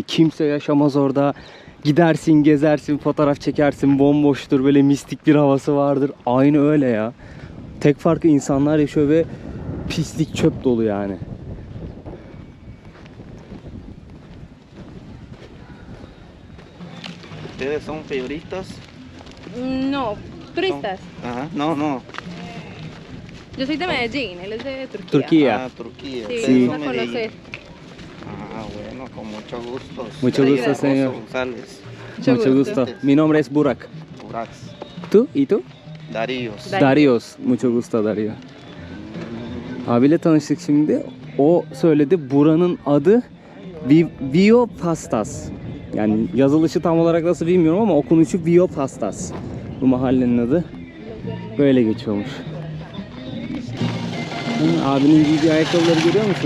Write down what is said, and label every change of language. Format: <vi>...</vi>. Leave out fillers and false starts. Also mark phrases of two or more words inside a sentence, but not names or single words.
<tr>Kimse yaşamaz orada. Gidersin, gezersin, fotoğraf çekersin, bomboştur, böyle mistik bir havası vardır. Aynı öyle ya. Tek farkı insanlar yaşıyor ve pislik, çöp dolu yani.</tr> <es>¿Ustedes son periodistas? No, turistas. Ajá, no, no. Yo soy de Medellín, él es de Turquía. Turquía. Ah, Turquía. Sí, Sí. vamos a conocer. Ah, bueno, con mucho gusto. Mucho Soy gusto, Alfonso señor. González. Mucho Mucho gusto. gusto. Mi nombre es Burak. Urax. ¿Tú? ¿Y tú? Daríos. Darius. Mucho gusto Dario.</es> <tr>Abiyle tanıştık şimdi. O söyledi, buranın adı Vio Pastas. Yani yazılışı tam olarak nasıl bilmiyorum ama okunuşu Vio Pastas. Bu mahallenin adı. Böyle geçiyormuş. Abinin giydiği ayakkabıları görüyor musunuz?</tr>